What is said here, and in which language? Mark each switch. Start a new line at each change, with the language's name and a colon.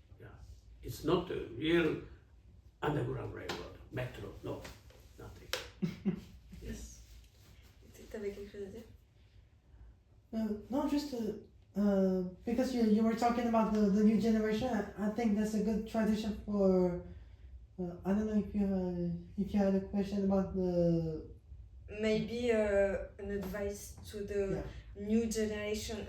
English: Yeah, it's not a real Underground Railroad, metro, no, nothing. Yes.
French: T'avais quelque chose à dire?
English: No, just because you were talking about the new generation. I think that's a good transition for. I don't know if you had a question about the. Maybe an advice to the new generation.